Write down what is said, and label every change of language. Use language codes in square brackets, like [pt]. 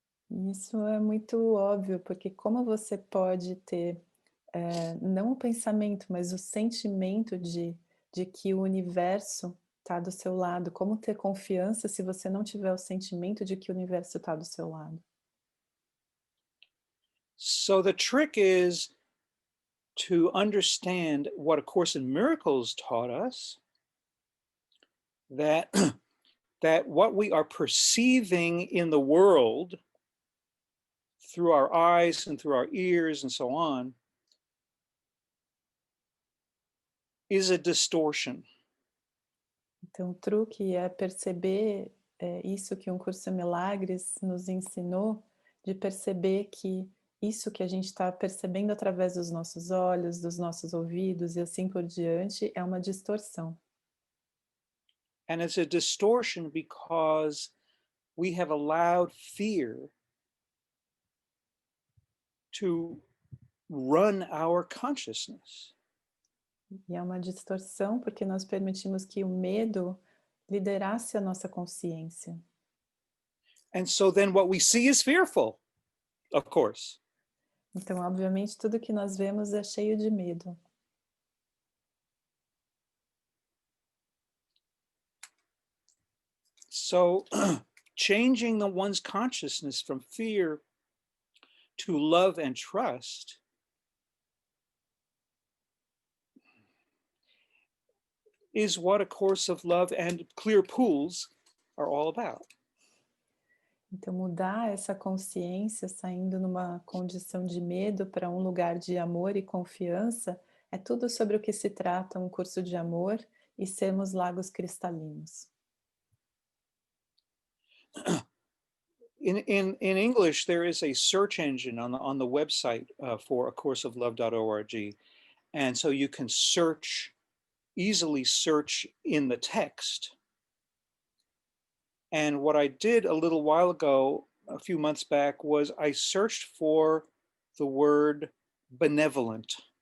[pt] Isso é muito óbvio, porque como você pode ter, não o pensamento, mas o sentimento de que o universo está do seu lado? Como ter confiança se você não tiver o sentimento de que o universo está do seu lado? [en] So the trick is to understand what A Course in Miracles taught us, that, that what we are perceiving in the world through our eyes and through our ears and so on is a distortion. [pt] Então, o truque é perceber isso que um curso de milagres nos ensinou, de perceber que isso que a gente está percebendo através dos nossos olhos, dos nossos ouvidos e assim por diante, é uma distorção. [en] And it's a distortion because we have allowed fear to run our consciousness. [pt] E é uma distorção porque nós permitimos que o medo liderasse a nossa consciência. [en] And so then what we see is fearful, of course. [pt] Então, obviamente, tudo que nós vemos é cheio de medo. [en] So changing the one's consciousness from fear to love and trust is what A Course of Love and Clear Pools are all about. [pt] Então, mudar essa consciência, saindo numa condição de medo para um lugar de amor e confiança, é tudo sobre o que se trata um curso de amor e sermos lagos cristalinos. [en] In English, there is a search engine on the website for acourseoflove.org. And so you can easily search in the text. And what I did a little while ago, a few months back, was I searched for the word benevolent.